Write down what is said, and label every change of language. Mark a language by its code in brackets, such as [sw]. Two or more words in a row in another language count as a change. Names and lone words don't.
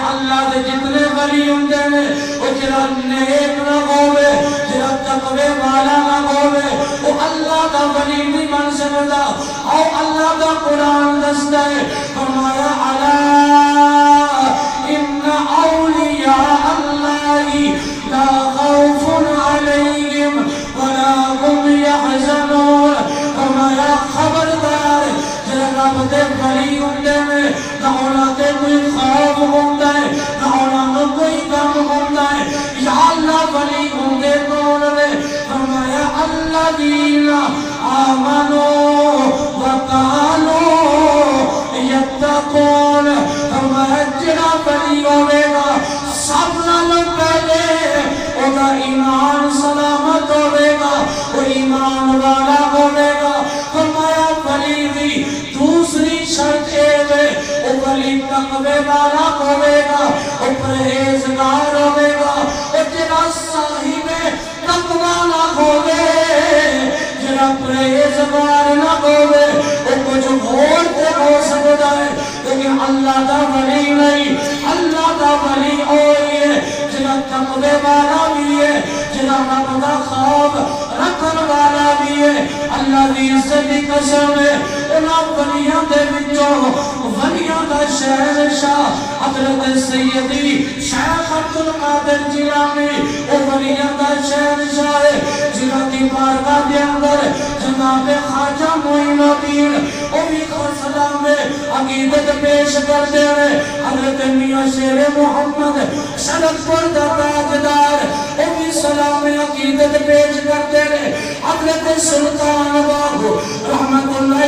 [pa] اللہ دے جتنے ولی ہوندے نے وہ جڑا نیک نہ ہوے جڑا تقوی والا نہ ہوے وہ اللہ دا ولی نہیں بن سکدا او اللہ دا قرآن دستا ہے فرمایا الا [ar] ان اولیاء اللہ لا خوف علیہم ولا هم يحزنون [pa] فرمایا خبردار جڑا رب دے ولی ہوندے نے نہ انہاں تے کوئی خوف ہوندا ہے نہ انہاں نوں کوئی غم ہوندا ہے یا اللہ ولی ہوندے کون نے فرمایا [ar] الذین آمنوا وقالوا [pa] یتقون فرمایا جڑا ولی ہوے گا سب نالوں پہلے اودا ایمان سلامت ہوے گا وہ ایمان والا ہوے گا فرمایا ولی دی دوسری شرط ہے وہ ولی تقوی والا ہوے گا وہ پرہیزگار ہوے گا وہ جڑا صاحب تقوی نہ ہوے جڑا پرہیزگار نہ ہوے وہ کچھ اور تے ہو سکتا ہے لیکن اللہ دا ولی نہیں اللہ دا ولی ہوئی ہے جڑا تقوی والا بھی ہے جڑا رب دا خوف رکھن والا بھی ہے اللہ دی عزت دی قسم ہے انہاں ولیاں دے وچوں ولیاں دا شہنشاہ حضرت سیدی شیخ عبدالقادر جیلانی او ولیاں دا شہنشاہ جنہاں دی بارگاہ دے اندر جناب خواجہ معین الدین او بھی سلام عقیدت پیش کر دے حضرت میاں شیر محمد سڑک پر دا تاجدار او بھی سلام عقیدت پیش کر دے حضرت سلطان باغ رحمت اللہ